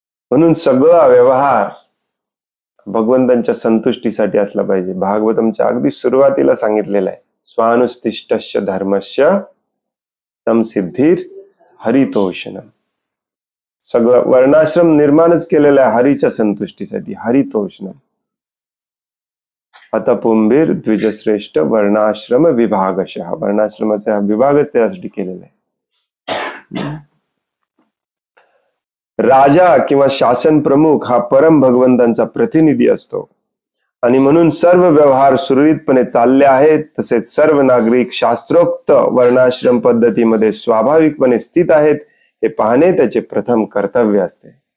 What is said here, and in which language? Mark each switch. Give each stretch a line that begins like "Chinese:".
Marathi: म्हणून सगळा व्यवहार भगवंतांच्या संतुष्टीसाठी असला पाहिजे. भागवतमच्या अगदी सुरुवातीला सांगितलेलं आहे,
Sanskrit: स्वानुष्ठिष्टस्य धर्मस्य संसिद्धीर हरितोषणम.
Marathi: सगळं वर्णाश्रम निर्माणच केलेलं आहे हरीच्या संतुष्टीसाठी.
Sanskrit: हरितोषणम अतपुंभीर द्विजश्रेष्ठ वर्णाश्रम विभागशः.
Marathi: वर्णाश्रमाचा हा विभागच त्यासाठी केलेला आहे. राजा किंवा शासन प्रमुख हा परम भगवंतांचा प्रतिनिधी असतो, आणि म्हणून सर्व व्यवहार सुरळीतपणे चालले आहेत, तसेच सर्व नागरिक शास्त्रोक्त वर्णाश्रम पद्धतीमध्ये स्वाभाविकपणे स्थित आहेत हे पाहणे त्याचे प्रथम कर्तव्य असते.